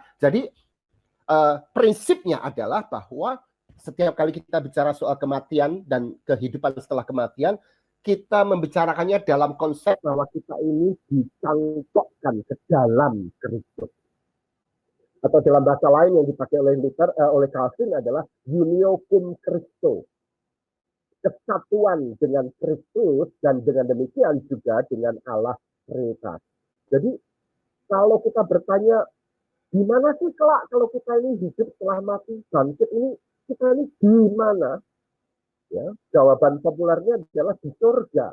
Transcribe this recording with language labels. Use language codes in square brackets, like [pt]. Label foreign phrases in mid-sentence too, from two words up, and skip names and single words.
[id] Jadi prinsipnya adalah bahwa setiap kali kita bicara soal kematian dan kehidupan setelah kematian, kita membicarakannya dalam konsep bahwa kita ini dicangkokkan ke dalam Kristus. Atau dalam bahasa lain yang dipakai oleh Calvin adalah [la] unio cum Christo, [id] kesatuan dengan Kristus, dan dengan demikian juga dengan Allah Trinitas. Jadi kalau kita bertanya di mana sih kelak kalau kita ini hidup setelah mati, bangkit ini, kita ini di mana? Ya, jawaban populernya adalah di surga.